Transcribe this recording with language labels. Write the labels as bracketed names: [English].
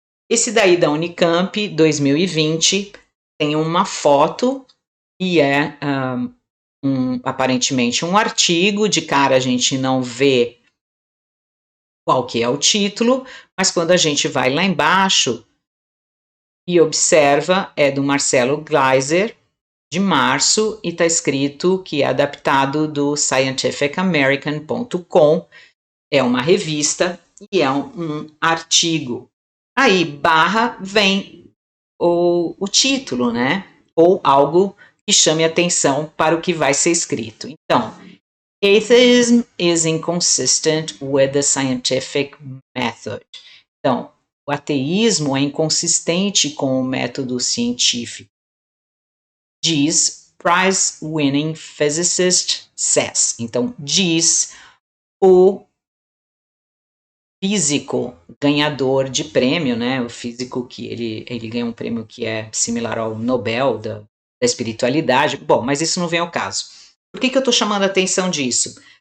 [Portuguese] Esse daí da Unicamp 2020 tem uma foto e é aparentemente um artigo, de cara a gente não vê qual que é o título, mas quando a gente vai lá embaixo e observa, é do Marcelo Gleiser, de março, e está escrito que é adaptado do scientificamerican.com, é uma revista e é um artigo. Aí, barra, vem o título, né? Ou algo que chame atenção para o que vai ser escrito. Então, [English] atheism is inconsistent with the scientific method. [Portuguese] Então, o ateísmo é inconsistente com o método científico. Diz [English] prize-winning physicist says. [Portuguese] Então, diz o físico ganhador de prêmio, né? O físico que ele ganha um prêmio que é similar ao Nobel da espiritualidade. Bom, mas isso não vem ao caso. Por que eu estou chamando a atenção disso?